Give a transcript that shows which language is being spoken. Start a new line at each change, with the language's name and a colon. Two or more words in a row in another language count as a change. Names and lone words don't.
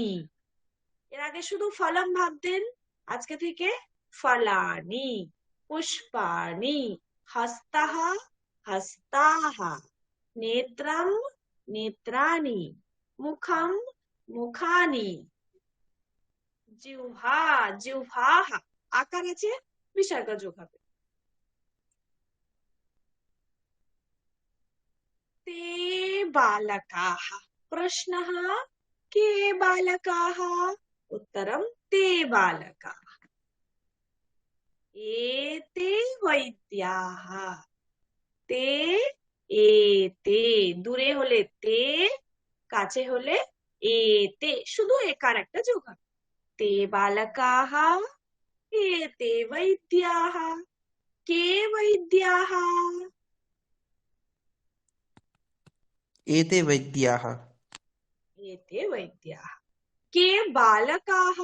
Bangla: এর আগে শুধু ফলম ভাবতেন, আজকে থেকে
Sanskrit: ফলানি, পুষ্পানি, হস্তাহ, হস্তাহ, নেত্রম, নেত্রানি, মুখম, মুখানি, জিহ্বা, জিহ্বাহ।
Bangla: আকার আছে, বিসর্গ যোগ হবে।
Sanskrit: ते बालकाः। प्रश्नः, के बालकाः? उत्तरं ते बालकाः। एते वैद्याः। ते, एते,
Bangla: দূরে হলে তে, কাছে হলে এতে, শুধু একার একটা যোগ হবে।
Sanskrit: ते बालकाः, एते वैद्याः। के वैद्याः? एते वैद्याः। एते वैद्याः। के बालकाः?